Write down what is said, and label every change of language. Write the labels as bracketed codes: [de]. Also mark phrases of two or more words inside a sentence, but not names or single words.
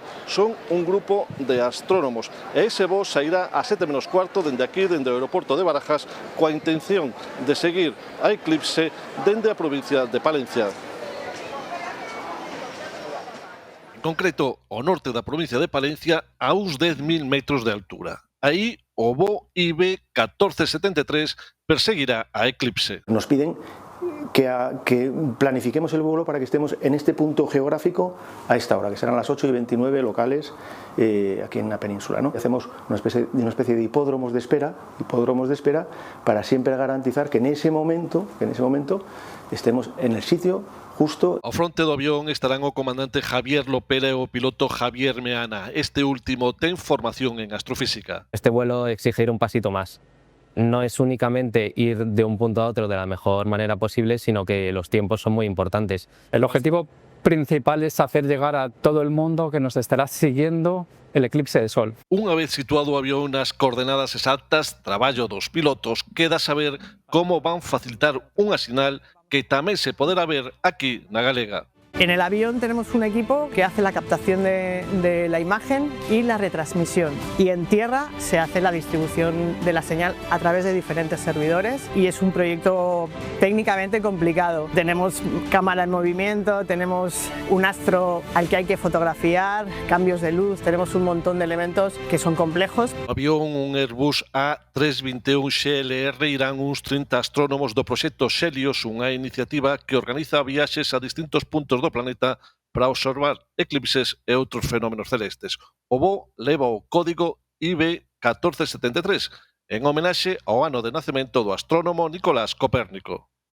[gl] Son un grupo de astrónomos e ese voo sairá a 7:15 dende aquí, dende o aeroporto de Barajas, coa intención de seguir a eclipse dende a provincia de Palencia. En concreto, ao norte da provincia de Palencia, a uns 10.000 metros de altura. Aí, o voo IB 1473 perseguirá a Eclipse. [es] Nos piden que planifiquemos el vuelo para que estemos en este punto geográfico a esta hora, que serán las 8:29 locales aquí en la península, ¿no? Hacemos una especie de hipódromos de espera para siempre garantizar que en ese momento estemos en el sitio justo. [gl] Ao fronte do avión estarán o comandante Javier Lopera e o piloto Javier Meana. Este último ten formación en astrofísica. [es] Este vuelo exigirá un pasito más. No es únicamente ir de un punto a otro de la mejor manera posible, sino que los tiempos son muy importantes. El objetivo principal es hacer llegar a todo el mundo que nos estará siguiendo el eclipse de sol. [gl] Unha vez situado o avión nas coordenadas exactas, traballo dos pilotos, queda saber como van facilitar unha sinal que tamén se poderá ver aquí na Galega. [es] En el avión tenemos un equipo que hace la captación de la imagen y la retransmisión, y en tierra se hace la distribución de la señal a través de diferentes servidores, y es un proyecto técnicamente complicado. Tenemos cámara en movimiento, tenemos un astro al que hay que fotografiar, cambios de luz, tenemos un montón de elementos que son complejos. [gl] O avión, un Airbus A321 XLR, irán uns 30 astrónomos do proxecto Xelios, unha iniciativa que organiza viaxes a distintos puntos do planeta para observar eclipses e outros fenómenos celestes. O voo leva o código IB1473 en homenaxe ao ano de nacemento do astrónomo Nicolás Copérnico.